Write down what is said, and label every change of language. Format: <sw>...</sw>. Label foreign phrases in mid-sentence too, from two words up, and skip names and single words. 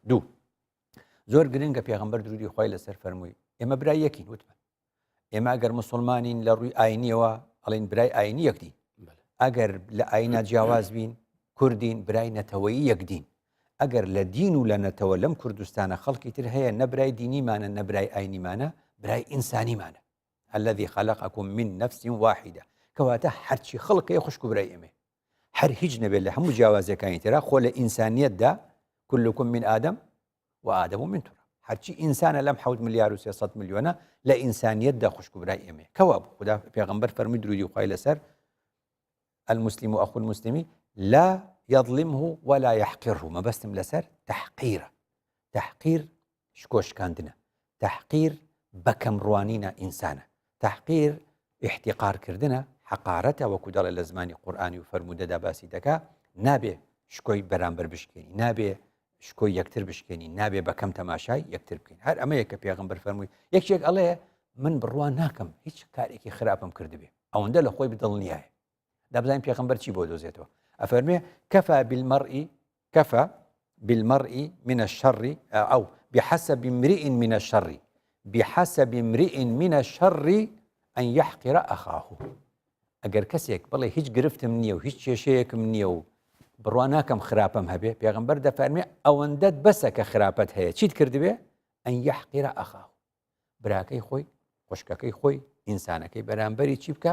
<ckb>دوو، زۆر گرنگە پێغەمبەر درودی خۆی لەسەر فەرمووی ئێمە برای یەکین، وتمە ئێمە ئەگەر مسلمانین لە ڕووی ئاینیەوە ئەڵێن برای ئاینی یەکدین، ئەگەر لە ئاینە جیاواز بین کوردین برای نەتەوەیی یەکدین، ئەگەر لە دین و لە نەتەوە لەم کوردستانە خەڵکی تر هەیە نەبرای دینیمانە نەبرای ئاینیمانە، برای ئینسانیمانە.</ckb> <ar>الذي خلقكم من نفس واحدة،</ar> <ckb>کەواتە هەرچی خەڵکەیە خوشک و برای ئێمە، هەر هیچ نەبێت لە هەموو جیاوازەکانی ترا خۆ لە ئینسانیەتدا</ckb> <ar>كلكم من آدم وآدم من تراب،</ar> <ckb>هەرچی ئینسانە لەم 7 ملیار و 300 میلیۆنە لە ئینسانیەتدا خوشک و برای ئێمە. کەوا بوو خوددا پێغەمبەر فەرمووی درودی خوای لەسەر</ckb> <ar>المسلم أخو المسلم لا يظلمه ولا يحقره،</ar> <ckb>مەبەستم لەسەر تحقیرە، تحقیر شکۆشکاندنە، تحقیر بەکەمڕوانینە ئینسانە، تحقیر احتقارکردنە، حقارەتە، وەکو دەڵێ لە زمانی قورئانی و فەرموودەدا باسی دەکا، نابێ شکۆی بەرامبەر بشکێنی، نابێ شکۆی یەکتر بشکێنی، نابێ بەکەم تەماشای یەکتر بکەین. هەر ئەمەیە کە پێغەمبەر فەرمووی یەکێک ئەڵێ من بڕوا ناکەم هیچ کارێکی خراپم کردبێ، ئەوەندە لە خۆی بدڵنیایە. دەبزانین پێغەمبەر چی بۆ دۆزێتەوە؟ ئەفەرمێ</ckb> <ar>كفى بالمرء من الشر أو بحسب امرئ من الشر بحسب امرئ من الشر أن يحقر أخاه.</ar> <ckb>ئەگەر کەسێک بڵێ هیچ گرفتم نییە و هیچ کێشەیەکم نییە و بڕوا ناکەم خراپەم هەبێ، پێغەمبەر دەفەرمێ ئەوەندەت بەسە کە خراپەت هەیە چیت کردبێ؟</ckb> <ar>ئەن يحقر أخاه،</ar> <ckb>براکەی خۆی، خوشکەکەی خۆی، ئینسانەکەی بەرامبەری چی بکە؟</ckb>